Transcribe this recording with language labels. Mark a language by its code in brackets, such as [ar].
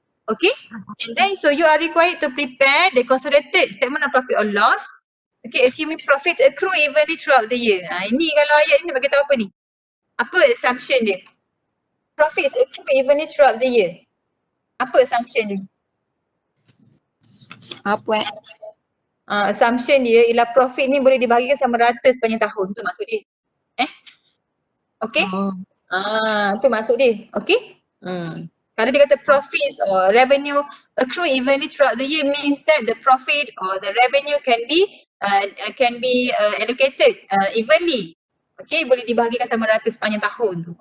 [en] Okay, and then so you are required to prepare the consolidated statement of profit or loss. [ms] Okay, assuming profits accrue evenly throughout the year. Ini kalau ayat ni bagi tahu apa ni? Apa assumption dia? [en] Profits accrue evenly throughout the year. [ms] Apa assumption dia? Apa Assumption dia ialah profit ni boleh dibahagikan sama rata sepanjang tahun. Tu maksud dia. Okay? Tu maksud dia. Okay? [en] Kalau dia kata profits or revenue accrue evenly throughout the year means that the profit or the revenue can be allocated evenly. [ms] Okay, boleh dibahagikan sama rata sepanjang tahun.